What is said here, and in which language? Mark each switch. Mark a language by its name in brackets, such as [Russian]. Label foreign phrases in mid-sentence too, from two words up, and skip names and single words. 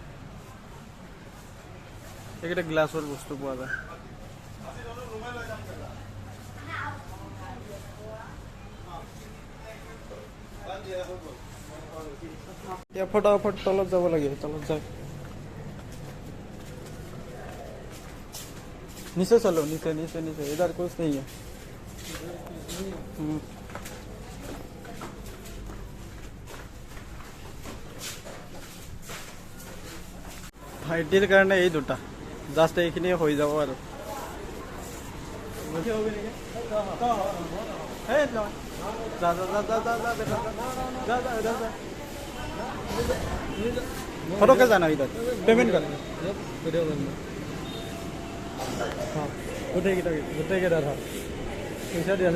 [Assamese] এইকেইটা গ্লাছৰ বস্তু পোৱা যায়। এতিয়া ফটাফট তলত যাব লাগে। তলত যায় [Hindi] नीचे चलो, नीचे नीचे नीचे, इधर कुछ नहीं है। [Assamese] ভাইটিৰ কাৰণে এই দুটা জাষ্ট এইখিনি হৈ যাব আৰু। ফটকে জানা ইধৰ পেমেণ্ট কৰে গোটেইকেইটা ধৰ পইচা দি আছে।